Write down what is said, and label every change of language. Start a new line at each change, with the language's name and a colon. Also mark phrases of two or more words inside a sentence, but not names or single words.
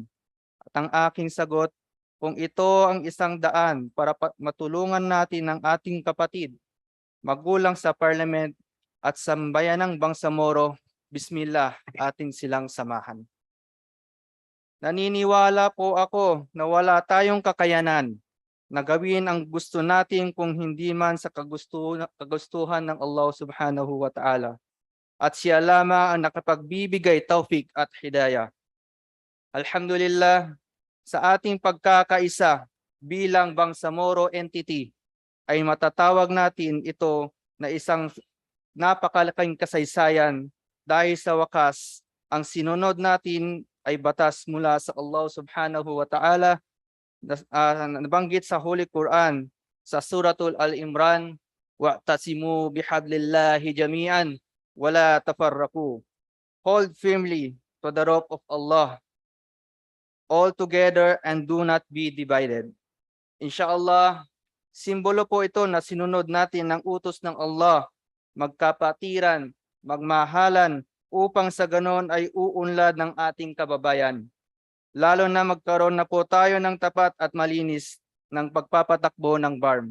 Filipino: At ang aking sagot, kung ito ang isang daan para matulungan natin ang ating kapatid, magulang sa Parliament at sambayanang Bangsamoro, bismillah, atin silang samahan. Naniniwala po ako na wala tayong kakayanan na gawin ang gusto natin kung hindi man sa kagustuhan ng Allah
Arabic: سبحانه وتعالى.
Filipino: At siya lamang ang nakapagbibigay taufik at hidayah. Alhamdulillah, sa ating pagkakaisa bilang Bangsamoro entity, ay matatawag natin ito na isang napakalaking kasaysayan dahil sa wakas, ang sinunod natin ay batas mula sa Allah
Arabic: سبحانه وتعالى
Filipino: nabanggit sa Holy Quran sa Suratul Al-Imran,
Arabic: واعتصموا بحبل الله جميعا ولا تفرقوا.
English: Hold firmly to the rope of Allah all together and do not be divided.
Filipino: Inshallah, simbolo po ito na sinunod natin ng utos ng Allah, magkapatiran, magmahalan, upang sa ganon ay uunlad ng ating kababayan. Lalo na magkaroon na po tayo ng tapat at malinis ng pagpapatakbo ng BARM.